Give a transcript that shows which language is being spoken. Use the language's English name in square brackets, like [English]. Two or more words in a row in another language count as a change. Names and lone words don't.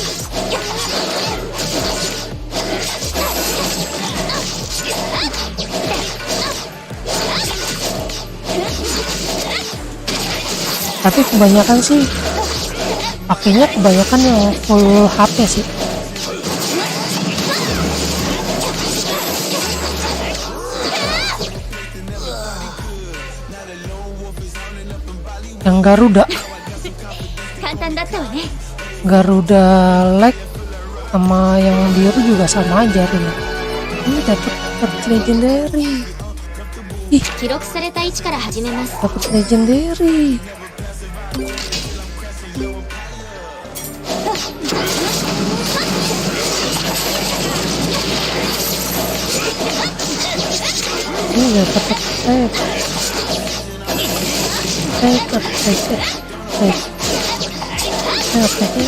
[Indonesian] Tapi kebanyakan sih pakainya kebanyakan yang [English] full HP [Indonesian] sih. Yang Garuda [Japanese] 簡単だったわね [Indonesian] Garuda Leg sama yang biru juga sama aja ini. Ini dapat legendary. Ih, [Japanese] 記録された位置から始めます [Indonesian] dapat legendary. Ini dapat attack. Attack.